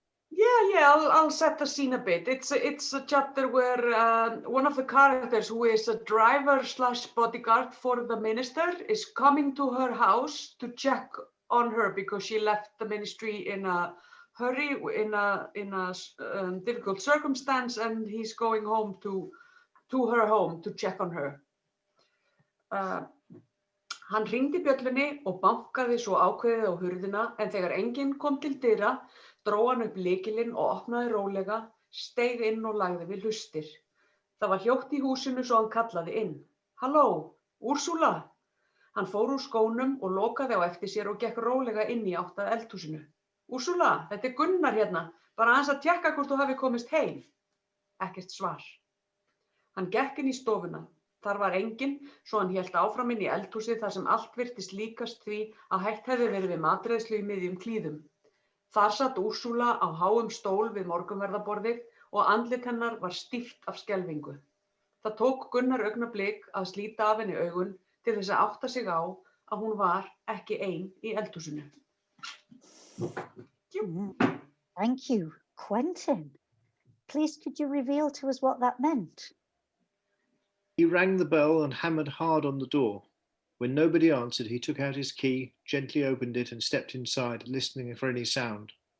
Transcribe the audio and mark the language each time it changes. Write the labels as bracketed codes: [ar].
[en] Yeah, I'll set the scene a bit. It's a chapter where one of the characters, who is a driver / bodyguard for the minister, is coming to her house to check on her because she left the ministry in a hurry, in a difficult circumstance, and he's going home to her home to check on her. [is] Hann hringdi bjöllunni og bankaði svo ákveðið á hurðina, en þegar enginn kom til dyra, dró hann upp lykilinn og opnaði rólega, steig inn og lagði við hlustir. Það var hljótt í húsinu svo hann kallaði inn. Halló, Úrsúla? Hann fór úr skónum og lokaði á eftir sér og gekk rólega inn í átt að eldhúsinu. Úrsúla, þetta Gunnar hérna, bara aðeins að tékka hvort þú hafi komist heim. Ekkert svar. Hann gekk inn í stofuna. Þar var enginn, svo hann hélt áfram inn í eldhúsið þar sem allt virtist líkast því að hætt hefði verið við matreiðslu í miðjum klíðum. Þar satt Úrsúla á háum stól við morgunverðarborðið og andlit hennar var stíft af skelfingu. Það tók Gunnar augnablik að slíta af henni augun til þess að átta sig á að hún var ekki ein í eldhúsinu. [en] Thank you. Quentin, please could you reveal to us what that meant? He rang the bell and hammered hard on the door. When nobody answered, he took out his key, gently opened it and stepped inside, listening for any sound.